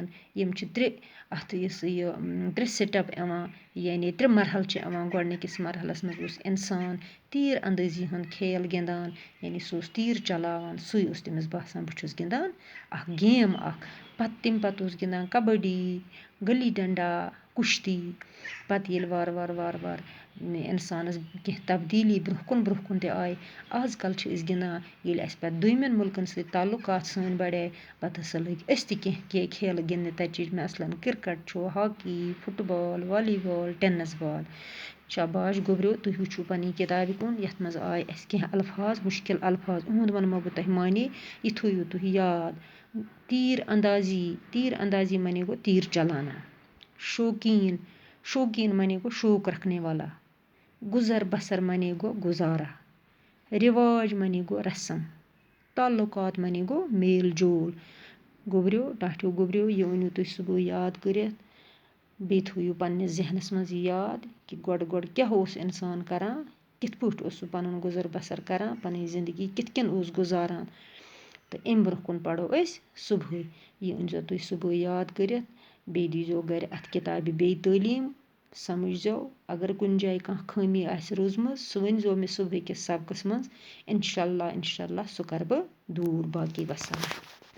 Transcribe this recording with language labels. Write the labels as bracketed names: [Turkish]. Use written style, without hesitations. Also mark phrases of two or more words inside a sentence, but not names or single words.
[Kashmiri] یِم چھِ اَتھ ترٛےٚ سِٹٮ۪پ یِوان یعنی 3 مرحل چھِ یِوان گۄڈٕنِکِس مرحلَس منٛز اوس اِنسان تیٖر اندٲزی ہُنٛد کھیل گِنٛدان یعنی سُہ اوس تیٖر چلاوان سُے اوس تٔمِس باسان بہٕ چھُس گِنٛدان اَکھ گیم اَکھ تَمہِ پَتہٕ اوس گِنٛدان کبڈی گلی ڈنڈا کُشتی پَتہٕ ییٚلہِ وارٕ اِنسانَس کینٛہہ تبدیٖلی برٛونٛہہ کُن تہِ آیہِ آز کَل چھِ أسۍ گِنٛدان ییٚلہِ اَسہِ پَتہٕ دوٚیمٮ۪ن مُلکَن سۭتۍ تعلقات سٲنۍ بڑے پَتہٕ ہسا لٔگۍ أسۍ تہِ کینٛہہ کھیلہٕ گِنٛدنہِ تَتہِ چھِ مثلاً کِرکَٹ چھُ ہاکی فُٹ بال والی بال ٹٮ۪نِس بال شاباش گوٚبریو تُہۍ وٕچھِو پنٛنہِ کِتابہِ کُن یَتھ منٛز آے اَسہِ کینٛہہ الفاظ مُشکِل الفاظ اُہُنٛد وَنمو بہٕ تۄہہِ معنے یہِ تھٲیِو تُہۍ یاد تیٖر اندازی معنی گوٚو [Urdu] تیٖر چلانا [Kashmiri] شوقیٖن معنی گوٚو [Urdu] شوق رکھنے والا [Kashmiri] گزر بسر معنی گوٚو گُزارا رِواج معنی گوٚو رسم تعلقات معنی گوٚو [Urdu] میل جول [Kashmiri] گوٚبریو ٹاٹھیو گوٚبریو یہِ أنِو تُہۍ صُبحٲے یاد کٔرِتھ بیٚیہِ تھٲیِو پنٛنِس ذہنَس منٛز یہِ یاد کہِ گۄڈٕ کیٛاہ اوس اِنسان کَران کِتھ پٲٹھۍ اوس سُہ پَنُن گُزر بسر کَران پَنٕنۍ زندگی کِتھ کٔنۍ اوس گُزاران تہٕ اَمہِ برٛونٛہہ کُن پَرو أسۍ صُبحٲے یہِ أنۍزیو تُہۍ صُبحٲے یاد کٔرِتھ بیٚیہِ دیٖزیو گَرِ اَتھ کِتابہِ بیٚیہِ تعلیٖم سمجھزیو اگر کُنہِ جایہِ کانٛہہ خٲمی آسہِ روٗزمٕژ سُہ ؤنۍزیو مےٚ صُبحٕکِس سبقَس منٛز اِنشاء اللہ سُہ کَرٕ بہٕ دوٗر باقی وَسلام